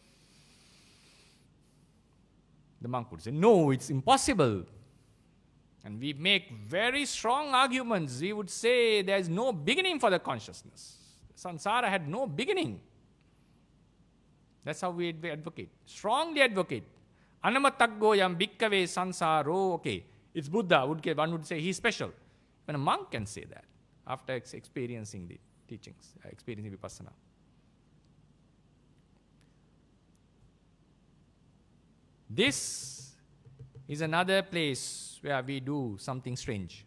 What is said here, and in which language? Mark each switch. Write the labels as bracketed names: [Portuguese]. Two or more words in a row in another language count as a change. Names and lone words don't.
[English] The monk would say, no, it's impossible. And we make very strong arguments. We would say there is no beginning for the consciousness. Sansara had no beginning. That's how we advocate. Strongly advocate. [Pali] Anamataggo yam bhikkave sansaro. [English] Okay, it's Buddha. One would say he's special. Even a monk can say that after experiencing the teachings, experiencing vipassana. This is another place where we do something strange.